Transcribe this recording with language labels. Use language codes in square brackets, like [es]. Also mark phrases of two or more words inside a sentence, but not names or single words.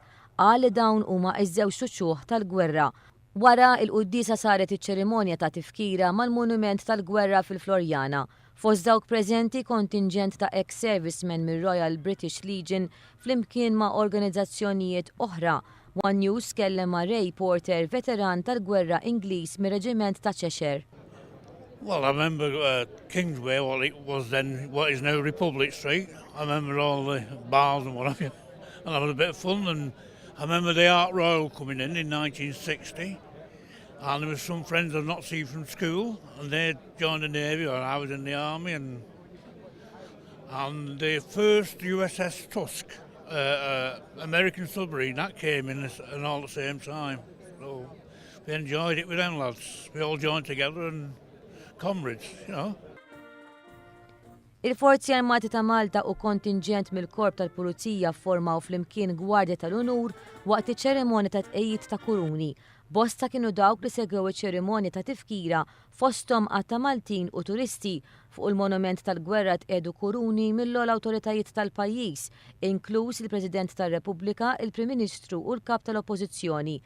[mt] Qal li dawn huma ż-żewġ xuxuħ tal-gwerra. Wara il-quddiesa saret iċ-ċerimonja ta' tifkira mal-Monument tal-Gwerra fil-Florjana. Fost dawk preżenti kontingent ta' ex-servicemen mir-Royal British Legion flimkien ma' organizzazzjonijiet oħra. One News kellem ma' Ray Porter, veteran tal-gwerra Ingliż mir-Reġiment ta' Cheshire. [en] Well, I remember Kingsway, what is now Republic Street. I remember all the bars and what have you. And I had a bit of fun, and I remember the Art Royal coming in 1960, and there was some friends I'd not seen from school, and they joined the Navy, or I was in the Army, and the first USS Tusk, American submarine, that came in and all at the same time. So we enjoyed it with them lads. We all joined together and comrades, you know. [mt] Il-Forzi Armati ta' Malta u kontingent mill-Korp tal-Pulizija formaw flimkien Gwardja tal-Unur waqt iċ-ċerimonja ta' tqejjid ta' kuruni. Bosta kienu dawk li segwew iċ-ċerimonja ta' tifkira fosthom għatta Maltin u turisti fuq il-Monument tal-Gwerra tqedu kuruni mill-ogħla awtoritajiet tal-pajjiż, inkluż il-President tar-Repubblika, il-Prim Ministru u l-Kap tal-Oppożizzjoni.